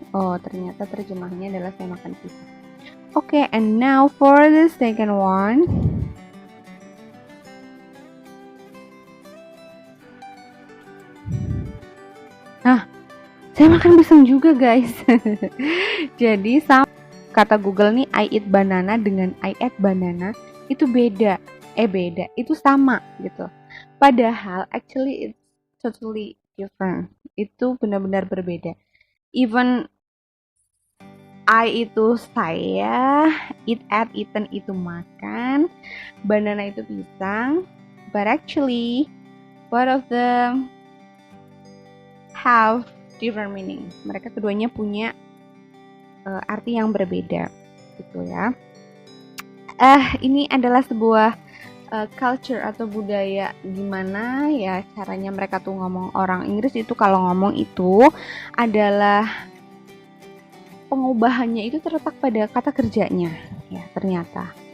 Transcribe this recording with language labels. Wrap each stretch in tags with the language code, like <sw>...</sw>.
<id>Oh, ternyata terjemahnya adalah saya makan pisang.</id> <en>Oke, and now for the second one.</en> <id>Nah, saya makan pisang juga, guys. Jadi sama kata Google nih,</id> <en>I eat banana</en> <id>dengan I eat banana itu beda. Beda, itu sama gitu. Padahal</id> <en>actually it's totally different.</en> <id>Itu benar-benar berbeda.</id> <en>Even I</en> <id>itu saya,</id> <en>eaten</en> <id>itu makan,</id> <en>banana</en> <id>itu pisang,</id> <en>but actually both of them have different meaning.</en> <id>Mereka keduanya punya arti yang berbeda, gitu ya. Ini adalah sebuah culture atau budaya gimana ya caranya mereka tuh ngomong. Orang Inggris itu kalau ngomong itu adalah pengubahannya itu terletak pada kata kerjanya ya ternyata.</id>